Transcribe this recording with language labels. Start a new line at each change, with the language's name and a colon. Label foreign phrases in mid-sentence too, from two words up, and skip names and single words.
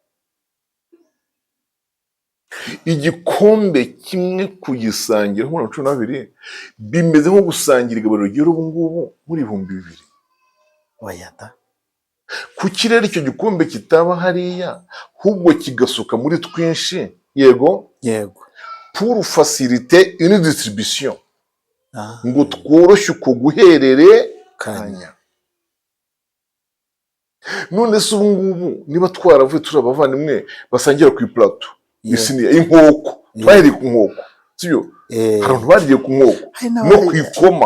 Kinyarwanda: Igikombe kimwe kugisangira mu 12 bimeze nko gusangira igaburo ry'ubu ngubu muri 2000. Oyata. Ku kirere icyo gikombe kitaba hariya, ahubwo kigasuka muri twinshi. Yego.
French: Pour faciliter une distribution.
Kinyarwanda: Ngo tworoshye uko guhererekanya. None se ubu ngubu niba twaravuye turi abavandimwe basangira ku iplato, isiniya inkoko, twahereye ku nkoko, sibyo? Hari abantu bariye ku nkoko no ku ikoma.